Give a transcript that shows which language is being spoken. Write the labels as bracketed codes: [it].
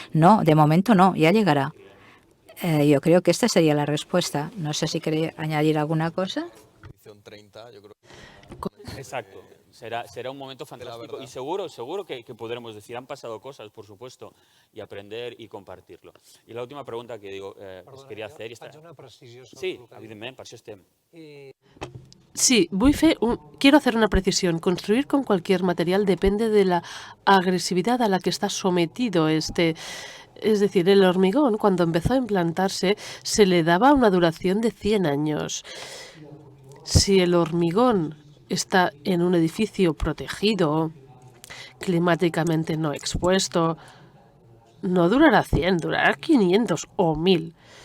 [es] No, de momento no, ya llegará. Yo creo que esta sería la respuesta. No sé si quería añadir alguna cosa. 30, yo creo. Exacto. Será un momento fantástico y seguro que podremos decir, han pasado cosas, por supuesto, y aprender y compartirlo. [ca] I l'última pregunta que [es] digo, [ca] us queria [es] hacer... [ca] Faig una precisió sobre Sí, el que ha dit. evidentment, per això estem. [es] Sí, quiero hacer una precisión. Construir con cualquier material depende de la agresividad a la que está sometido este. Es decir, el hormigón, cuando empezó a implantarse, se le daba una duración de 100 años. Si el hormigón está en un edificio protegido, climáticamente no expuesto, no durará 100, durará 500 o 1000.